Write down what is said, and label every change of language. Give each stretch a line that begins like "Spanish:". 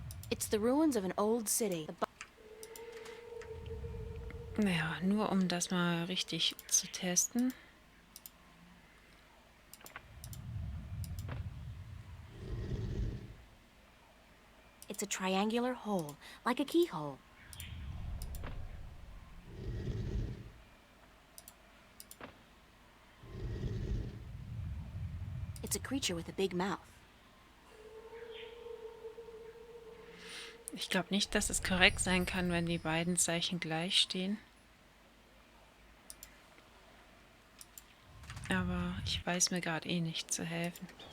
English: It's the ruins of an old city.
German: Naja, nur um das mal richtig zu testen.
English: It's a triangular hole, like a keyhole. It's a creature with a big mouth.
German: Ich glaube nicht, dass es korrekt sein kann, wenn die beiden Zeichen gleich stehen. Aber ich weiß mir gerade eh nicht zu helfen.